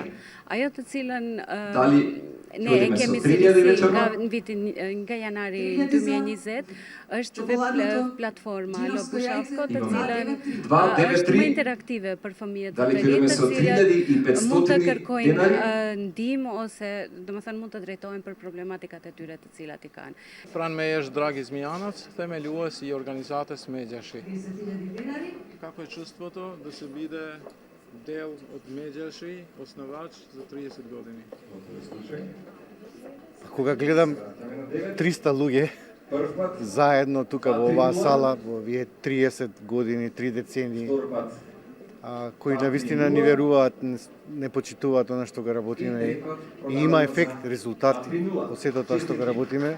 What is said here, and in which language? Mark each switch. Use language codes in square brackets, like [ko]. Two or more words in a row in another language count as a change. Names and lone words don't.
[sq] Ajo të cilën ne e kemi cilësi nga janari 2020 është platforma Lobushavko, të cilën është më interaktive për fëmijët të rinj, të cilët mund të kërkojnë ndihmë ose domethënë mund të drejtohen për problematikat e tyre të cilat i kanë. Pranë me është Dragi Zmijanac, themelues i organizatës Međaši. [hr] Kako je [mk] čustvото да се биде дел од Međaši, основач за 30 години? Кога гледам 300 луѓе заедно тука во оваа сала во овие 30 години, 3 децении, кои навистина ни веруваат, не почитуваат она што го работиме и има ефект, резултати од сето тоа што го работиме.